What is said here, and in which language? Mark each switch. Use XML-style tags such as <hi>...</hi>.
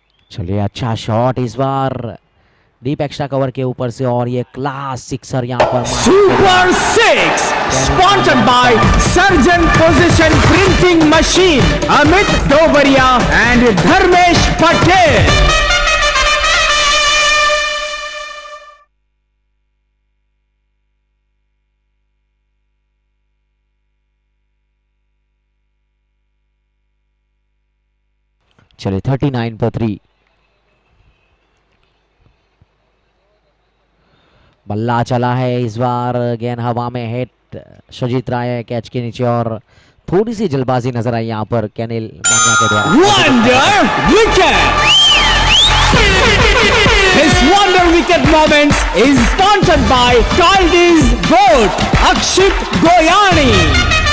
<hi>चलिए अच्छा शॉट इस बार डीप एक्स्ट्रा कवर के ऊपर से और ये क्लास सिक्सर यहाँ पर</hi> <en>Super 6 sponsored by Surgeon Position Printing Machine Amit Dobaria and Dharmesh Patel.</en> <hi>चलिए 39 पर 3 बल्ला चला है इस बार गेंद हवा में हिट सुजीत राय कैच के नीचे और थोड़ी सी जल्दबाजी नजर आई यहाँ पर कैनिल मान्या के द्वारा</hi> <en>Wonder wicket. His wonder wicket moments is sponsored by Kaldi's Goat Akshit Goyani.</en>